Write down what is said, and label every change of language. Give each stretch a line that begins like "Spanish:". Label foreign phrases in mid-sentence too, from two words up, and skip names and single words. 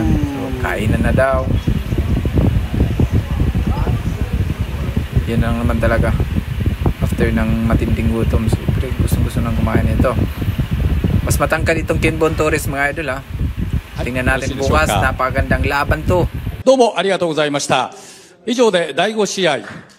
Filipino: So kainan na daw. Yan lang naman talaga. After ng matinding gutom, siyempre gusto nang kumain nito. Mas matangkad itong Kinbon Torres mga idol, ha. Tingnan natin bukas, napakagandang laban to.
Japanese: どうもありがとうございました。以上で第5試合